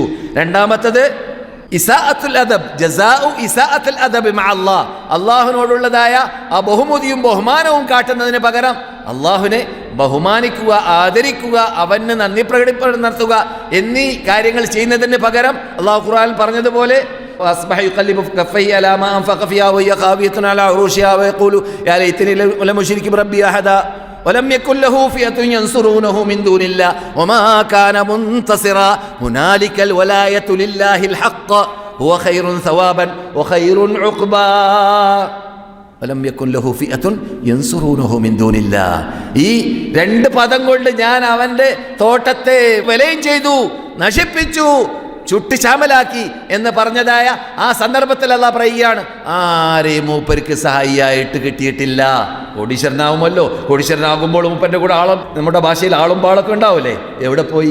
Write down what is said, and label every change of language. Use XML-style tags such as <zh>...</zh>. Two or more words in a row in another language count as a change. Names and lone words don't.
<ml>രണ്ടാമത്തത്</ml> <ar>إساءة الأدب, جزاء إساءة الأدب مع الله,</ar> <ml>അള്ളാഹുവിനോടുള്ളതായ ആ ബഹുമതിയും ബഹുമാനവും കാട്ടുന്നതിന് പകരം അള്ളാഹുവിനെ ബഹുമാനിക്കുക, ആദരിക്കുക, അവന് നന്ദി പ്രകടിപ്പനം നടത്തുക എന്നീ കാര്യങ്ങൾ ചെയ്യുന്നതിന് പകരം അള്ളാഹു ഖുർആനിൽ പറഞ്ഞതുപോലെ</ml> <ar>وأصبح يقلب كفيه على ما أنفق فيها وهي خاوية على عروشها ويقول يا ليتني لم أشرك بربي أحدا ولم يكن له فئة ينصرونه من دون الله وما كان منتصرا هنالك الولاية لله الحق هو خير ثوابا وخير عقبا ولم يكن له فئة ينصرونه من دون الله.</ar> <ml>ഈ രണ്ട് പദം കൊണ്ട് ഞാൻ അവൻ്റെ തോട്ടത്തെ വലയം ചെയ്തു, നശിപ്പിച്ചു, ചുട്ടിശാമലാക്കി എന്ന് പറഞ്ഞതായ ആ സന്ദർഭത്തിൽ അല്ലാഹ് പറയുകയാണ്, ആരെയും മൂപ്പർക്ക് സഹായിയായിട്ട് കിട്ടിയിട്ടില്ല. കോടീശ്വരനാവുമല്ലോ, കോടീശ്വരനാകുമ്പോൾ മൂപ്പൻ്റെ കൂടെ നമ്മുടെ ഭാഷയിൽ ആളും പാളൊക്കെ ഉണ്ടാവില്ലേ, എവിടെ പോയി?</ml>